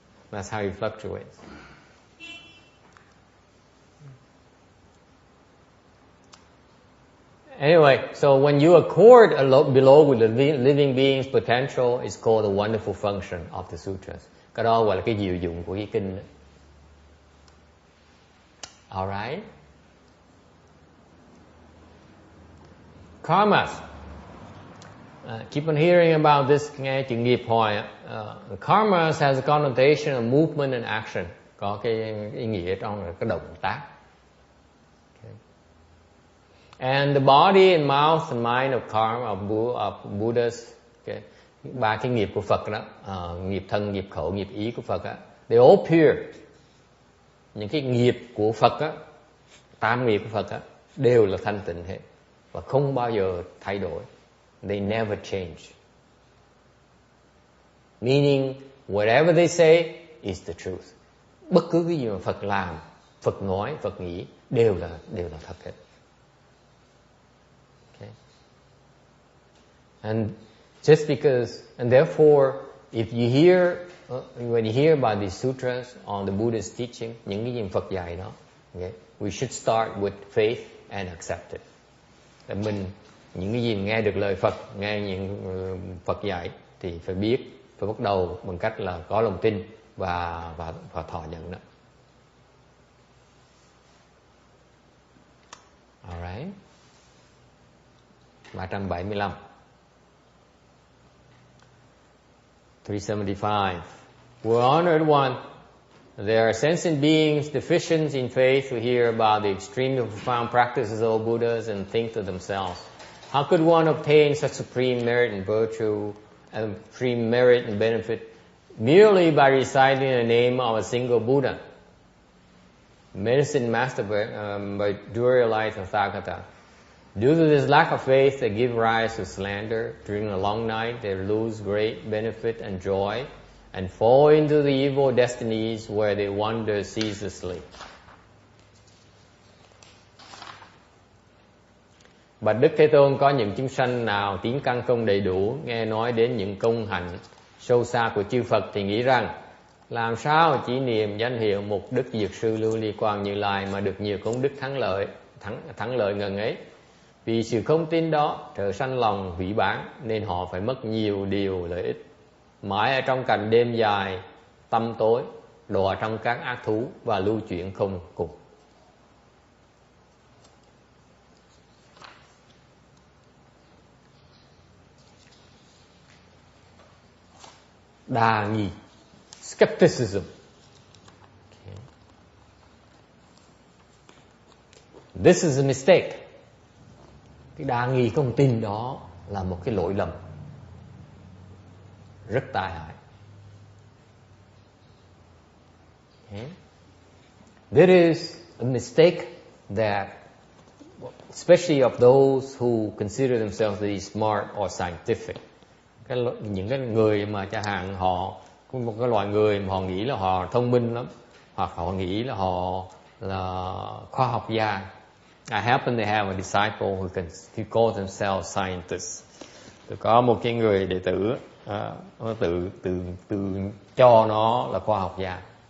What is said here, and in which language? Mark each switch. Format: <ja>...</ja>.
<en>That's how he fluctuates. Anyway, so when you accord below with the living being's potential, it's called the wonderful function of the sutras.</en> <vi>Cái đó gọi là cái diệu dụng của cái kinh.</vi> <en>Alright? Karmas. Keep on hearing about this,</en> <vi>nghe chữ nghiệp hoài.</vi> <en>Karmas has a connotation of movement and action.</en> <vi>Có cái ý nghĩa trong cái động tác.</vi> <en>Okay. And the body and mouth and mind of karma, of Buddhas, okay.</en> <vi>Ba cái nghiệp của Phật đó, nghiệp thân, nghiệp khẩu, nghiệp ý của Phật đó,</vi> <en>they all pure.</en> <vi>Những cái nghiệp của Phật á, tam nghiệp của Phật á, đều là thanh tịnh hết và không bao giờ thay đổi.</vi> <en>They never change. Meaning, whatever they say is the truth.</en> <vi>Bất cứ cái gì mà Phật làm, Phật nói, Phật nghĩ đều là thật hết.</vi> <en>Okay. And just because, and therefore, if you hear, when you hear about these sutras on the Buddha's teaching,</en> <vi>những cái gì Phật dạy đó,</vi> <en>okay, we should start with faith and accept it.</en> <vi>Là mình những cái gì nghe được lời Phật, nghe những Phật dạy thì phải biết, phải bắt đầu bằng cách là có lòng tin và thọ nhận đó.</vi> <en>Alright. 375. 375. We're honored one. There are sentient beings deficient in faith who hear about the extremely profound practices of Buddhas and think to themselves, how could one obtain such supreme merit and virtue and supreme merit and benefit merely by reciting the name of a single Buddha? Medicine Master by Durya Tathagata. Due to this lack of faith, they give rise to slander. During a long night, they lose great benefit and joy and fall into the evil destinies where they wander ceaselessly.</en> <vi>Bạch Đức Thế Tôn, có những chúng sanh nào tiến căn công đầy đủ, nghe nói đến những công hạnh sâu xa của chư Phật thì nghĩ rằng làm sao chỉ niệm danh hiệu Mục Đức Dược Sư Lưu Ly Quang Như Lai mà được nhiều công đức thắng lợi thắng lợi ngần ấy. Vì sự không tin đó trở sanh lòng hủy bán, nên họ phải mất nhiều điều lợi ích, mãi ở trong cảnh đêm dài tăm tối, đọa trong các ác thú và lưu chuyển không cùng. Đa nghi,</vi> <en>skepticism. Okay. This is a mistake.</en> <vi>Cái đa nghi không tin đó là một cái lỗi lầm rất tai hại.</vi> <en>Okay. There is a mistake that, especially of those who consider themselves to be smart or scientific.</en> <vi>Những cái người mà chẳng hạn họ có một cái loại người mà họ nghĩ là họ thông minh lắm, hoặc họ nghĩ là họ là khoa học gia.</vi> <en>I happen to have a disciple who calls themselves scientists.</en> <vi>Tôi có một cái người đệ tử nó tự cho nó là khoa học gia.</vi>